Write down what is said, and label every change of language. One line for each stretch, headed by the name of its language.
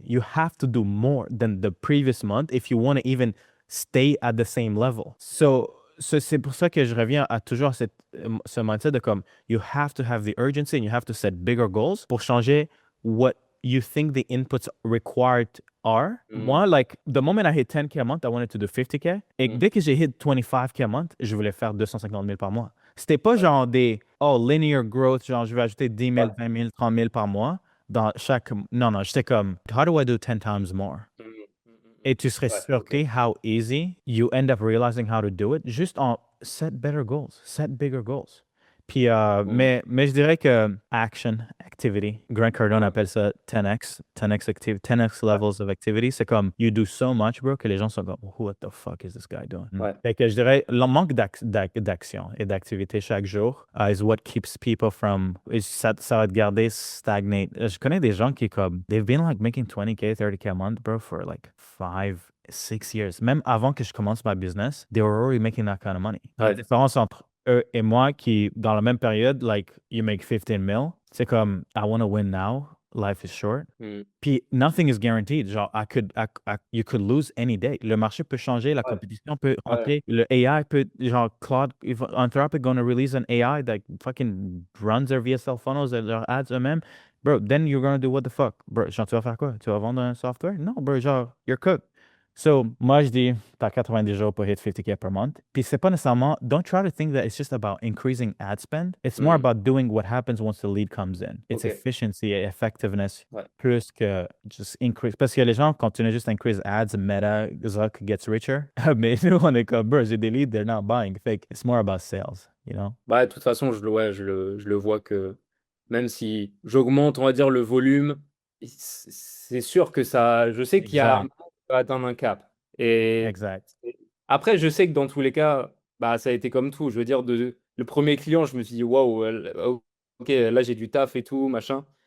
English: You have to do more than the previous month if you want to even stay at the same level.
French: C'est pour ça que je reviens à toujours ce mindset de comme,
English: you have to have the urgency and you have to set bigger goals
French: pour changer
English: what you think the inputs required are. Moi, like, the moment I hit 10K a month, I wanted to do 50K.
French: Et dès que j'ai hit 25K a month, je voulais faire 250 000 par mois. C'était pas genre linear growth, genre je vais ajouter 10 000, Ouais. 20 000, 30 000 par mois dans chaque. Non, non, j'étais comme,
English: how do I do 10 times more?
French: Et tu serais Ouais, ok.
English: surpris how easy you end up realizing how to do it
French: juste en
English: set better goals, set bigger goals.
French: Puis, mais je dirais que action, activity, Grant Cardone Ouais. appelle ça 10x levels of activity. C'est comme,
English: you do so much, bro,
French: que les gens sont comme,
English: what the fuck is this guy doing?
French: Ouais. Fait que je dirais, le manque d'action et d'activité chaque jour
English: is what keeps people from,
French: ça va te garder stagnate. Je connais des gens qui comme,
English: they've been like making 20K, 30K a month, bro, for like 5, 6 years.
French: Même avant que je commence ma business,
English: they were already making that kind of money.
French: La Ouais. différence entre eux et moi qui, dans la même période, like,
English: you make 15 mil,
French: c'est comme,
English: I want to win now, life is short. Puis, nothing is guaranteed. Genre, you could lose any day.
French: Le marché peut changer, la Ouais. compétition peut Ouais. rentrer, le AI peut, genre,
English: Claude, Anthropic gonna release an AI that fucking runs their VSL funnels
French: et leurs ads eux-mêmes.
English: Bro, then you're gonna do what the fuck?
French: Bro, genre, tu vas faire quoi? Tu vas vendre un software?
English: Non, bro, genre, you're cooked.
French: So, moi, je dis, t'as 90 jours pour hit 50K per month. Puis, c'est pas nécessairement,
English: don't try to think that it's just about increasing ad spend. It's more about doing what happens once the lead comes in. It's
French: Ok. efficiency et effectiveness Ouais. plus que just increase. Parce que les gens continuent juste à increase ads, Meta,
English: Zuck gets richer.
French: Mais nous, on est comme, bro, j'ai des leads,
English: they're not buying.
French: Fait que
English: it's more about sales, you know?
French: Bah, de toute façon, je le vois que même si j'augmente, on va dire, le volume, c'est sûr que ça. Je sais qu'il y a un Exact. moment où on va atteindre un cap. Et Exact. après, je sais que dans tous les cas, bah, ça a été comme tout. Je veux dire, le premier client, je me suis dit, waouh, ok, là, j'ai du taf et tout, machin.